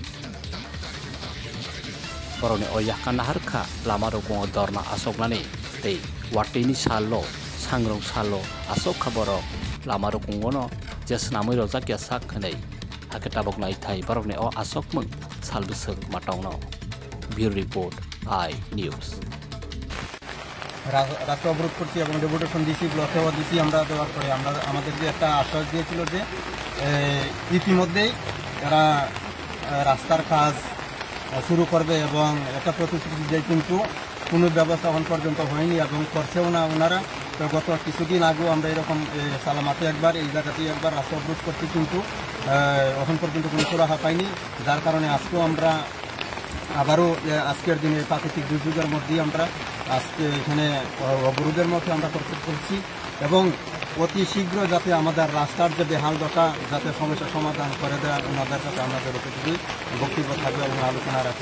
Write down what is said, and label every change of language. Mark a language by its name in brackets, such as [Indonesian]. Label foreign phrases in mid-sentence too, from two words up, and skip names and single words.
[Kok Borok] porone oyakkan harkha lamaro kongo dorna asoknani tei watini salo sangrong salo asok khaboro lamaro kongono jesnamai rojakya sak khnei haketabok nai thai borokne o asokmung salbusuk matongno Bureau Report I News [Bangla] রাস্তা অবরোধ করছি এবং ডেপুটেশন দিয়েছি ব্লকেও দিয়েছি আমরা দেওয়ার পরে আমরা আমাদেরকে একটা আশ্বাস দিয়েছিল যে ইতিমধ্যেই এরা রাস্তার কাজ শুরু করবে এবং একটা প্রতিশ্রুতি দেয় কিন্তু কোনো ব্যবস্থা এখন পর্যন্ত হয়নি এবং করছেও না ওনারা তো গত কিছুদিন আগেও আমরা এরকম সালামাতে একবার এই জায়গাতেই একবার রাস্তা অবরোধ করছি কিন্তু এখন পর্যন্ত কোনো সুরাহা পাইনি যার কারণে আজকেও আমরা আবারও আজকের দিনে প্রাকৃতিক দুর্যোগের মধ্যেই আমরা আজকে এখানে অবরোধের মধ্যে আমরা করছি এবং অতি শীঘ্র যাতে আমাদের রাস্তার যে বেহাল দশা যাতে সমস্যা সমাধান করে দেয় ওনাদের সাথে আমাদের উপযোগী বক্তব্য থাকবে এবং আলোচনা রাখছি